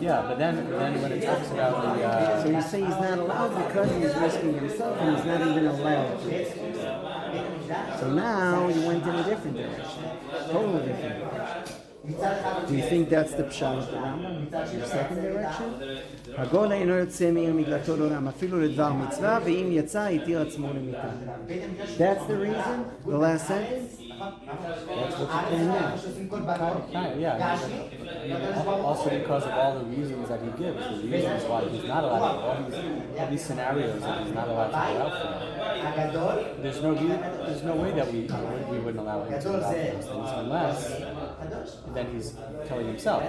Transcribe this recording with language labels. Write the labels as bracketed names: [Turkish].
[English] Yeah, but then when it talks about the... So you say he's not allowed because he's risking himself and he's not even allowed to. So now you went in a different direction. Totally different direction. Do you think that's the pshat of the Rambam? Your second direction? [Hebrew] הגול אינו יוצא מעיר מגלתו לעולם, אפילו לדבר מצווה, ואם יצא, התיר עצמו למיתה. [English] That's the reason? The last sentence? That's what you're saying now. Yeah. Also because of all the reasons that he gives, the reasons why he's not allowed, all these scenarios that he's not allowed to go out for. There's no way that we wouldn't allow him to go out for those things unless then he's killing himself.